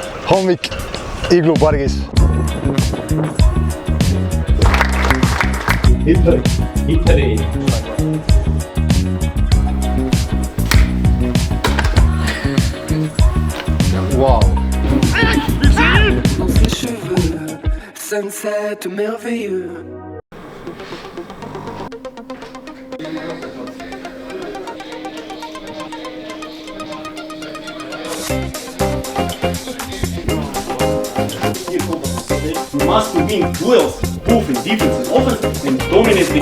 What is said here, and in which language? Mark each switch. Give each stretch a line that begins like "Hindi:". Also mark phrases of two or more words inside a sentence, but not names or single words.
Estonian: Hommik Iglu pargis. Hitleri. Wow.
French: Dans ses cheveux, sunset merveilleux.
English: You must win duels, both in defense and offense, and dominate the